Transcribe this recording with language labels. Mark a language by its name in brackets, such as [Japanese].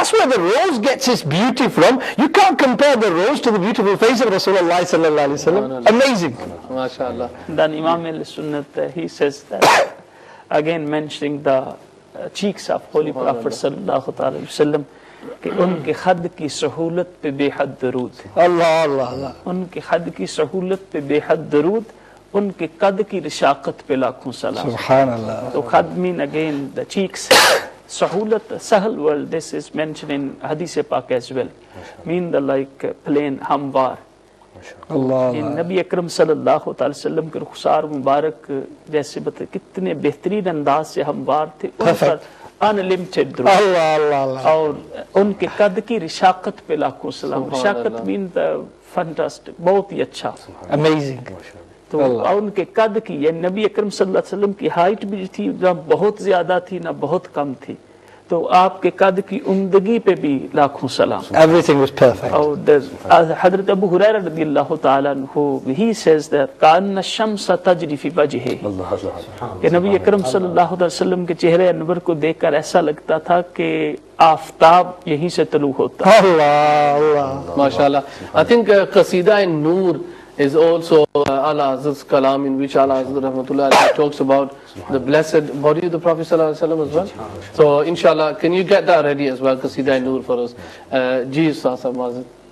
[English] That's where the rose gets its beauty from. You can't compare the rose to the beautiful face of Rasulullah sallallahu alaihi wasallam. Amazing. MashaAllah. Then Imam al-Sunnat, he says that, again mentioning the cheeks of Holy Prophet sallallahu alaihi wasallam, [Hindi] कि उनके खद की सहूलत पे बेहद दरूद. [Arabic] Allah Allah Allah. [Hindi] उनके खद की सहूलत पे बेहद दरूद, उनके कद की रिशाकत पे लाखों सलाम. [Arabic] Subhanallah. [English] So khad mean again the cheeks. Sahulat, sahal word, this is mentioned in Hadith Pak as well. Mean the like plain hamvar. Allah [Hindi] In Nabi Akram sallallahu alaihi wasallam के रुखसार मुबारक जैसे बता कितने बेहतरीन अंदाज से हमवार थे उन पर अनलिमिटेड दरूद. [Arabic] Allah Allah. [Hindi] और उनके कद की रिशाकत पे लाखों सलाम. रिशाकत मीन द फैंटास्टिक, बहुत ही अच्छा. [English] Amazing. [Hindi] तो उनके कद की ये नबी अकरम सल्लल्लाहु अलैहि वसल्लम की हाइट भी थी ना बहुत ज्यादा थी ना बहुत कम थी, तो आपके कद की उम्दगी पे भी लाखों सलाम. [English] Everything was perfect. [Hindi] और हजरत अबू हुरैरा रज़ियल्लाहु ताला अन्हु [English] he says that [Arabic] कान शम्स तजरी फी वजहे, [Hindi] कि नबी अकरम सल्लल्लाहु अलैहि वसल्लम के चेहरे अनवर को देखकर ऐसा लगता था कि आफताब यहीं से तलू होता. [Arabic] Allah Allah. MashaAllah. [English] I think Qasida in Noor is also Allah Hazrat's kalam in which Allah Hazrat Rahmatullah Alayhi talks about the blessed body of the Prophet Sallallahu Alaihi Wasallam as well. So inshallah, can you get that ready as well, Qasida in Noor for us? Ji Ustaz Mazid.